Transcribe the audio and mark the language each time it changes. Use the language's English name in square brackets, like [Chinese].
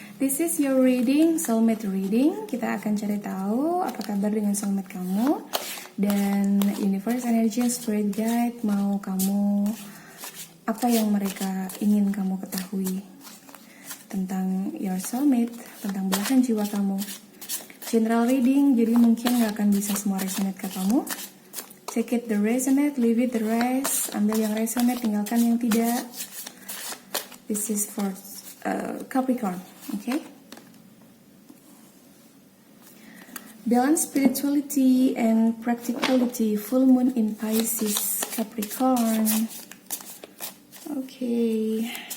[English] This is your reading, soulmate reading. [Indonesian] Kita akan cari tahu apa kabar dengan soulmate kamu. Dan universe, energy, spirit guide mau kamu, apa yang mereka ingin kamu ketahui tentang [English] your soulmate, [Indonesian] tentang belahan jiwa kamu. General reading, jadi mungkin gak akan bisa semua resonate ke kamu. [English] Take it the resonate, leave it the rest. [Indonesian] Ambil yang resonate, tinggalkan yang tidak. [English] This is for Capricorn, okay? Balance spirituality and practicality. Full moon in Pisces, Capricorn. Okay.